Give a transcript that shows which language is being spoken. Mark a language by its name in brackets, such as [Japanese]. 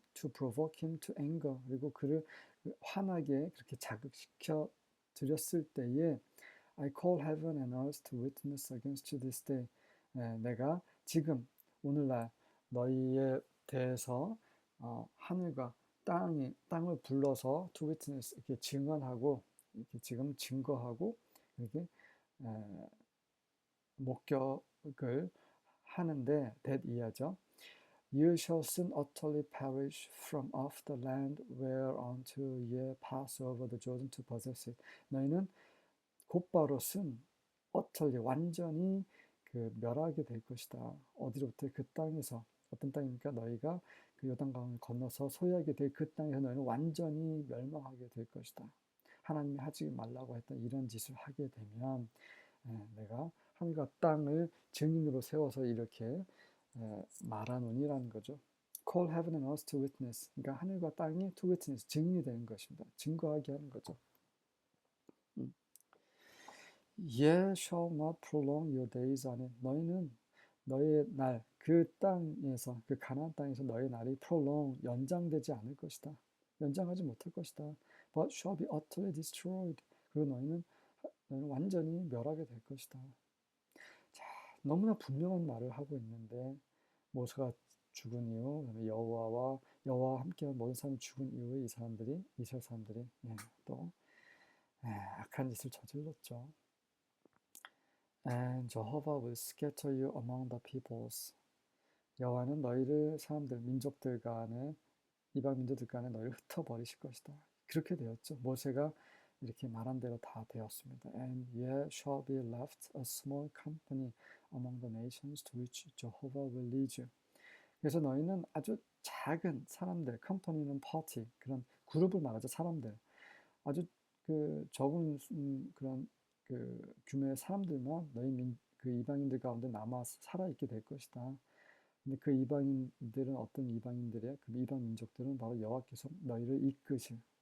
[English] provoke him to anger [Korean] 그리고 그를 화나게 그렇게 자극시켜 드렸을 때에 [English] I call heaven and earth to witness against you this day [Korean] 내가 지금 오늘날 너희에 대해서 하늘과 땅을 불러서 [English] to witness [Korean] 이렇게 증언하고 이렇게 지금 증거하고 이렇게 목격을 하는데 that 이하죠. [English] You shall soon utterly perish from off the land whereunto ye pass over the Jordan to possess it. [Korean] 너희는 곧바로 soon, utterly 완전히 그 멸하게 될 것이다. 어디로부터 그 땅에서 어떤 땅입니까? 너희가 그 요단강을 건너서 소유하게 될 그 땅에서 너희는 완전히 멸망하게 될 것이다. 하나님이 하지 말라고 했던 이런 짓을 하게 되면 내가 하늘과 땅을 증인으로 세워서 이렇게 말하노니라는 거죠. [English] Call heaven and earth to witness. [Korean] 그러니까 하늘과 땅이 [English] to witness, [Korean] 증인이 되는 것입니다. 증거하게 하는 거죠. [English] Ye shall not prolong your days on it. [Korean] 너희는 너희의 날, 그 땅에서, 그 가나안 땅에서 너희 날이 prolong, 연장되지 않을 것이다. 연장하지 못할 것이다. [English] But shall be utterly destroyed. [Korean] 그리고 너희는 완전히 멸하게 될 것이다. 자, 너무나 분명한 말을 하고 있는데 모세가 죽은 이후, 그다음에 여호와와 함께한 모든 사람이 죽은 이후에 이 사람들이 이스라엘 사람들이 또 악한 짓을 저질렀죠. [English] And Jehovah will scatter you among the peoples. [Korean] 여호와는 너희를 사람들, 민족들 간에 이방 민족들 간에 너희를 흩어버리실 것이다. 그렇게 되었죠. 모세가 이렇게 말한 대로 다 되었습니다. [English] And ye shall be left a small company among the nations to which Jehovah will lead you. [Korean] 그래서 너희는 아주 작은 사람들, 컴퍼니는 파티, 그런 그룹을 말하죠. 사람들. 아주 그 적은 그런 그 규모의 사람들만 그 이방인들 가운데 남아 살아 있게 될 것이다. 근데 그 이방인들은 어떤 이방인들이야? 그 이방 민족들은 바로 여호와께서 너희를 이끄실.